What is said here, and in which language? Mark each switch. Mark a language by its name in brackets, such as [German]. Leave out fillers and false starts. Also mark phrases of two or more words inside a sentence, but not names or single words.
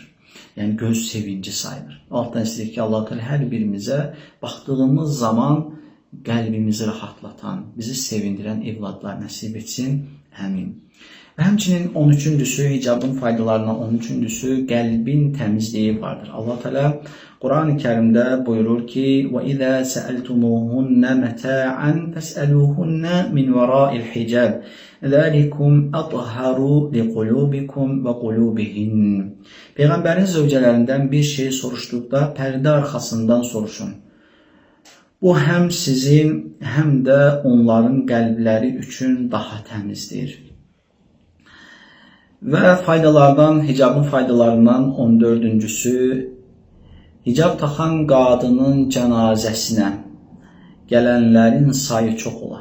[Azerbaijani] Yəni göz sevinci sayılır. Altdan istəyir ki, Allah Teala hər birimizə baxdığımız zaman qəlbimizi rahatlatan, bizi sevindirən evladlar nəsib etsin. Əmin. Və həmçinin 13-cüsü, hicabın faydalarından 13-cüsü qəlbin təmizliyi vardır. Allah Teala Quran-ı Kərimdə buyurur ki: [Arabic] وَإِذَا سَأَلْتُمُوهُنَّ مَتَاعًا فَاسْأَلُوهُنَّ مِنْ وَرَاءِ الْحِجَابِ ذَلِكُمْ أَطْهَرُ لِقُلُوبِكُمْ وَقُلُوبِهِنَّ. [Azerbaijani] Peyğəmbərin zövcələrindən bir şey soruşduqda pərdə arxasından soruşun. Bu həm sizin, həm də onların qəlbləri üçün daha təmizdir. Və faydalardan, hicabın faydalarından 14-cüsü, hicab taxan qadının cənazəsinə gələnlərin sayı çox olar.